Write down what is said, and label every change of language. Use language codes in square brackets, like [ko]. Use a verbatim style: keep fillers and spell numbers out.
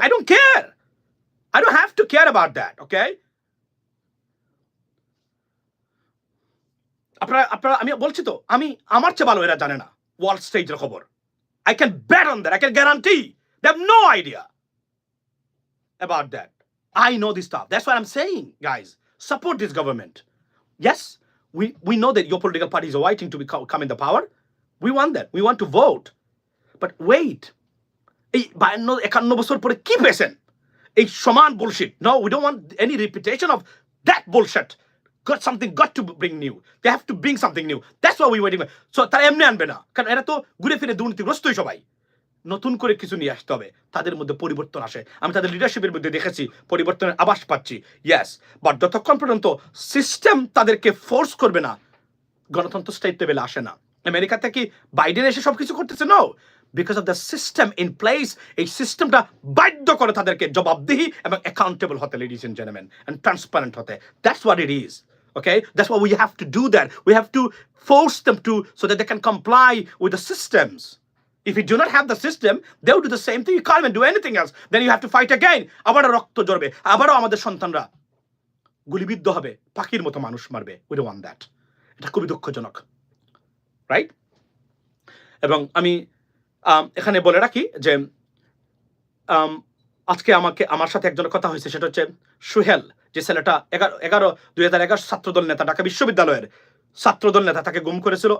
[en] I don't care, I don't have to care about that. [bn] Okay, আপনারা আপনারা আমি বলছি তো, আমি আমার চেয়ে ভালো এরা জানে না ওয়ার্ল্ড স্টেজের খবর। [en] I can bet on that, I can guarantee they have no idea about that. I know this stuff. That's what I'm saying, guys. Support this government. Yes, we, we know that your political parties are waiting to become, come in the power. We want that. We want to vote. But wait. [bn] এই বায়ান্ন একান্ন বছর পরে কি পেয়েছেন? এই সমান bullshit. [en] No, we don't want any repetition of that bullshit. Got something got to bring new, they have to bring something new, that's why we waiting. [bn] So তারা এমনি আনবে না, কারণ এরা তো ঘুরে ফিরে দুর্নীতিগ্রস্তই সবাই। নতুন করে কিছু নিয়ে আসতে হবে, তাদের মধ্যে পরিবর্তন আসে। আমি তাদের লিডারশিপের মধ্যে দেখেছি পরিবর্তনের আভাস পাচ্ছি, ইয়াস। বাট যতক্ষণ পর্যন্ত সিস্টেম তাদেরকে ফোর্স করবে না, গণতন্ত্র স্টেট লেভেলে আসে না। আমেরিকা থেকে বাইডেন এসে সবকিছু করতেছে, [en] No, because of the system in place. [bn] এই সিস্টেমটা বাধ্য করে তাদেরকে জবাবদিহি এবং অ্যাকাউন্টেবল হতে, [en] ladies and gentleman, [bn] and transparent হতে। [en] That's what it is, okay? That's what we have to do that. We have to force them to, so that they can comply with the systems. If you do not have the system, they will do the same thing. You can't even do anything else. Then you have to fight again. [bn] আবারও রক্ত ঝরবে, আবারও আমাদের সন্তানরা গুলিবিদ্ধ হবে, পাখির মতো মানুষ মারবে। [en] We don't want that. [bn] এটা খুবই দুঃখজনক, রাইট? এবং আমি আম, এখানে বলে রাখি যে আম, আজকে আমাকে আমার সাথে একজনের কথা হয়েছে, সেটা হচ্ছে সুহেল, যে ছেলেটা এগারো এগারো দুই হাজার এগারো ছাত্রদল নেতা, ঢাকা বিশ্ববিদ্যালয়ের ছাত্রদল নেতা, তাকে গুম করেছিল।